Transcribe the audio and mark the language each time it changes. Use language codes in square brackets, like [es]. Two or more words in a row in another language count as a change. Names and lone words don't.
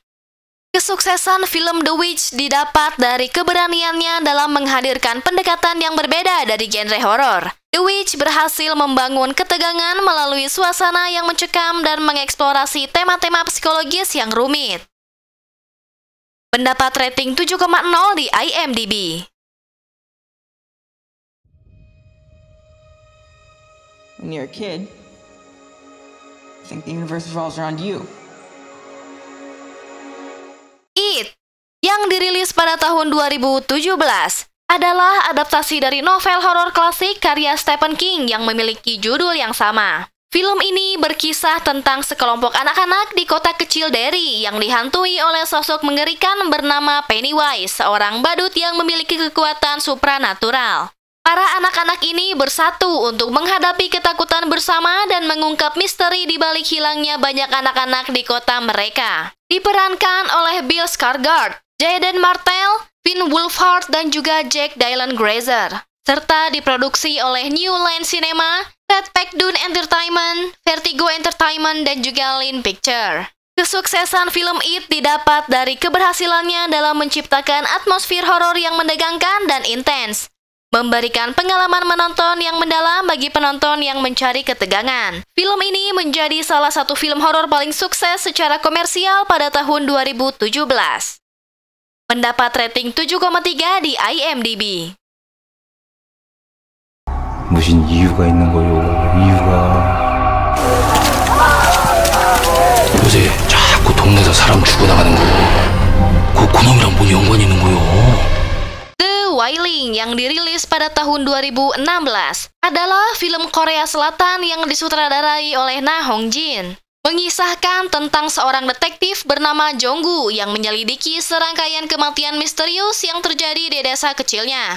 [id] Kesuksesan film The Witch didapat dari keberaniannya dalam menghadirkan pendekatan yang berbeda dari genre horor. The Witch berhasil membangun ketegangan melalui suasana yang mencekam dan mengeksplorasi tema-tema psikologis yang rumit. Mendapat rating 7,0 di IMDb. [en] When you're a kid, you think the universe revolves around you. [id] It, yang dirilis pada tahun 2017, adalah adaptasi dari novel horor klasik karya Stephen King yang memiliki judul yang sama. Film ini berkisah tentang sekelompok anak-anak di kota kecil Derry yang dihantui oleh sosok mengerikan bernama Pennywise, seorang badut yang memiliki kekuatan supranatural. Para anak-anak ini bersatu untuk menghadapi ketakutan bersama dan mengungkap misteri di balik hilangnya banyak anak-anak di kota mereka. Diperankan oleh Bill Skarsgård, Jaden Martell, Finn Wolfhard, dan juga Jack Dylan Grazer. Serta diproduksi oleh New Line Cinema, Red Pack-Dune Entertainment, Vertigo Entertainment, dan juga Line Picture. Kesuksesan film It didapat dari keberhasilannya dalam menciptakan atmosfer horor yang menegangkan dan intens, memberikan pengalaman menonton yang mendalam bagi penonton yang mencari ketegangan. Film ini menjadi salah satu film horor paling sukses secara komersial pada tahun 2017. Mendapat rating 7,3 di IMDb. [ko] 무슨 이유가 있는 거요? 이유가 요새 자꾸 동네에서 사람 죽어나가는 거 그놈이랑 뭔 연관이 있는 거요? [id] The Wailing yang dirilis pada tahun 2016 adalah film Korea Selatan yang disutradarai oleh Na Hong Jin. Mengisahkan tentang seorang detektif bernama Jonggu yang menyelidiki serangkaian kematian misterius yang terjadi di desa kecilnya.